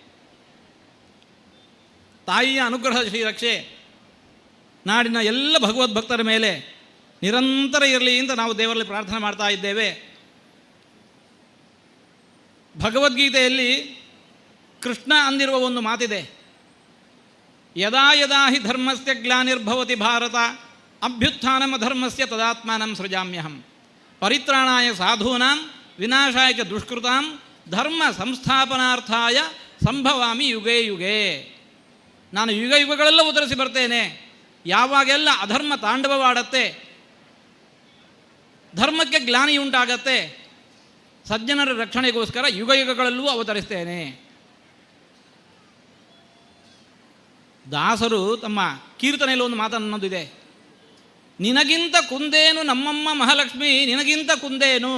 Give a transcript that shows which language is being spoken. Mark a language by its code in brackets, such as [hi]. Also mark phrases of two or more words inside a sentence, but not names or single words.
[kn] ತಾಯಿಯ ಅನುಗ್ರಹದ ಶ್ರೀರಕ್ಷೆ ನಾಡಿನ ಎಲ್ಲ ಭಗವದ್ಭಕ್ತರ ಮೇಲೆ ನಿರಂತರ ಇರಲಿ ಅಂತ ನಾವು ದೇವರಲ್ಲಿ ಪ್ರಾರ್ಥನೆ ಮಾಡ್ತಾ ಇದ್ದೇವೆ. ಭಗವದ್ಗೀತೆಯಲ್ಲಿ ಕೃಷ್ಣ ಅಂದಿರುವ ಒಂದು ಮಾತಿದೆ, [sa] ಯದಾ ಯದಾ ಹಿ ಧರ್ಮಸ್ಯ ಗ್ಲಾನಿರ್ಭವತಿ ಭಾರತ ಅಭ್ಯುತ್ಥಾನಮ ಧರ್ಮಸ್ಯ ತದಾತ್ಮಾನಂ ಸೃಜಾಮ್ಯಹಂ ಪರಿತ್ರಾಣಾಯ ಸಾಧೂನಾಂ ವಿನಾಶಾಯ ಚ ದುಷ್ಕೃತಾಂ ಧರ್ಮ ಸಂಸ್ಥಾಪನಾರ್ಥಾಯ ಸಂಭವಾಮಿ ಯುಗೇ ಯುಗೇ. [kn] ನಾನು ಯುಗ ಯುಗಗಳೆಲ್ಲ ಉತ್ತರಿಸಿ ಬರ್ತೇನೆ. ಯಾವಾಗೆಲ್ಲ ಅಧರ್ಮ ತಾಂಡವವಾಡತ್ತೆ, ಧರ್ಮಕ್ಕೆ ಗ್ಲಾನಿ ಉಂಟಾಗತ್ತೆ, ಸಜ್ಜನರ ರಕ್ಷಣೆಗೋಸ್ಕರ ಯುಗ ಯುಗಗಳಲ್ಲೂ ಅವತರಿಸ್ತೇನೆ. ದಾಸರು ತಮ್ಮ ಕೀರ್ತನೆಯಲ್ಲಿ ಒಂದು ಮಾತನ್ನೋದಿದೆ, ನಿನಗಿಂತ ಕುಂದೇನು ನಮ್ಮಮ್ಮ ಮಹಾಲಕ್ಷ್ಮಿ ನಿನಗಿಂತ ಕುಂದೇನು.